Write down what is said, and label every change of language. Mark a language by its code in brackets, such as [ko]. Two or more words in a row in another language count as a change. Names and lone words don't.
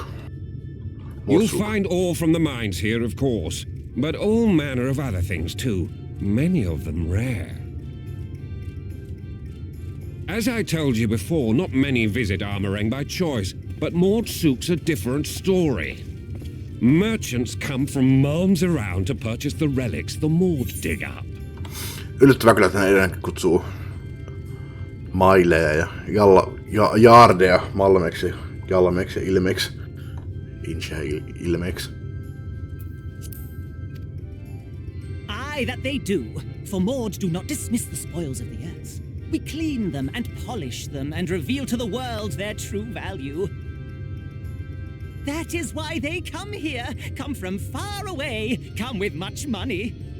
[en] You'll find ore from the mines here, of course, but all manner of other things too, many of them rare. As I told you before, not many visit Armorang by choice, but Mordsouk's a different story. Merchants come from malms around to purchase the relics the Mord dig up. [fi] Yllättävää kyllä, että ne edelleenkin kutsuu maileja ja jaardeja malmeksi, jalmeksi ja ilmeksi. Ilmeksi. [en] Aye, that they do. For Mords do not dismiss the spoils of the earth. We clean them and polish them and reveal to the world their true value. That is why they come here, come from far away, come with much money.